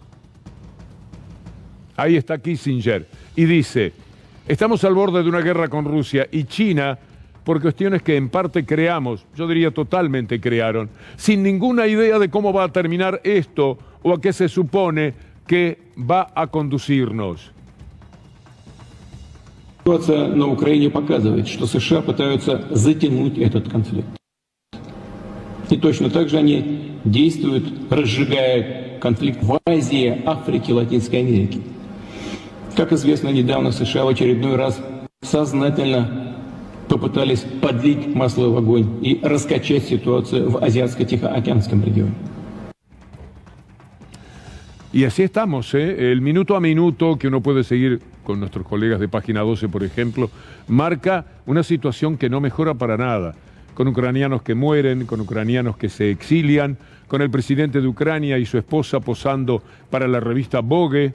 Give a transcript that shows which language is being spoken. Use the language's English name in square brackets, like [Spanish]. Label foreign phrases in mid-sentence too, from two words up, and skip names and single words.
[Spanish] Ahí está Kissinger y dice, estamos al borde de una guerra con Rusia y China por cuestiones que en parte creamos, yo diría totalmente crearon, sin ninguna idea de cómo va a terminar esto o a qué se supone que va a conducirnos. [Russian] Ситуация на Украине показывает, что США пытаются затянуть этот конфликт. И точно так же они действуют, разжигая конфликт в Азии, Африке, Латинской Америке. Как известно, недавно США в очередной раз сознательно попытались подлить масло в огонь и раскачать ситуацию в Азиатско-Тихоокеанском регионе. [Spanish] Y así estamos, el minuto a minuto que uno puede seguir con nuestros colegas de Página 12, por ejemplo, marca una situación que no mejora para nada, con ucranianos que mueren, con ucranianos que se exilian, con el presidente de Ucrania y su esposa posando para la revista Vogue.